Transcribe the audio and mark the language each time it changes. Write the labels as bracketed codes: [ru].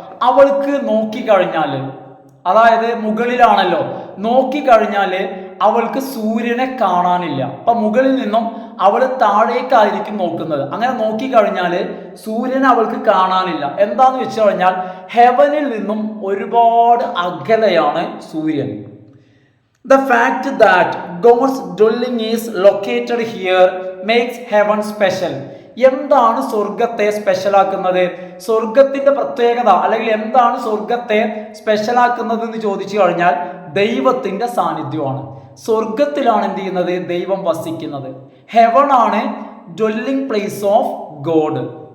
[ml] അവൾക്ക് നോക്കിക്കഴിഞ്ഞാൽ, അതായത് മുകളിലാണല്ലോ, നോക്കിക്കഴിഞ്ഞാൽ അവൾക്ക് സൂര്യനെ കാണാനില്ല. അപ്പൊ മുകളിൽ നിന്നും അവൾ താഴേക്കായിരിക്കും നോക്കുന്നത്. അങ്ങനെ നോക്കിക്കഴിഞ്ഞാൽ സൂര്യനെ അവൾക്ക് കാണാനില്ല. എന്താന്ന് വെച്ച് കഴിഞ്ഞാൽ ഹെവനിൽ നിന്നും ഒരുപാട് അകലെയാണ് സൂര്യൻ. [en] The fact that God's dwelling is located here makes heaven special. [ml] എന്താണ് സ്വർഗത്തെ സ്പെഷ്യലാക്കുന്നത്? സ്വർഗത്തിന്റെ പ്രത്യേകത, അല്ലെങ്കിൽ എന്താണ് സ്വർഗത്തെ സ്പെഷ്യലാക്കുന്നത് എന്ന് ചോദിച്ചു കഴിഞ്ഞാൽ ദൈവത്തിന്റെ സാന്നിധ്യമാണ്. സ്വർഗത്തിലാണ് എന്ത് ചെയ്യുന്നത്? ദൈവം വസിക്കുന്നത്. ഹെവൻ ആണ് [en] Dwelling place of God.